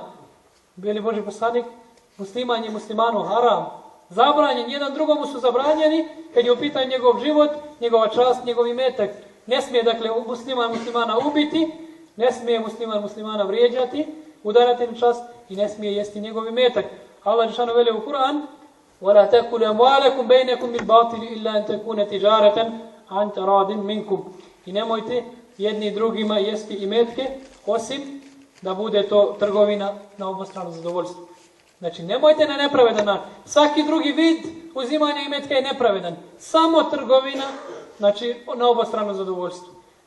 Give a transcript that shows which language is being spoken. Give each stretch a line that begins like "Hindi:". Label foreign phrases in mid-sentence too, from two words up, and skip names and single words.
Bosnian: Bili Božji poslanik, musliman je muslimanu haram. Zabranjen, jedan drugomu su zabranjeni kad je u pitanju njegov život, njegova čast, njegov imetak. Ne smije, dakle, muslimana ubiti, ne smije muslimana vrijeđati, udarati na čast i ne smije jesti njegov imetak. Allah dželešanu veli u Kur'an:
Arabic: وَلَا تَأْكُلُوا أَمْوَالَكُمْ بَيْنَكُمْ بِالْبَاطِلِ إِلَّا أَنْ تَكُونَ تِجَارَةً عَنْ تَرَاضٍ مِنْكُمْ.
Bosnian: I nemojte jedni drugima jesti imetke, osim da bude to trgovina na obostrano zadovoljstvo. Znači, nemojte na nepravedan način. Svaki drugi vid uzimanja imetka je nepravedan. Samo trgovina, znači, na obostrano zadovoljstvo.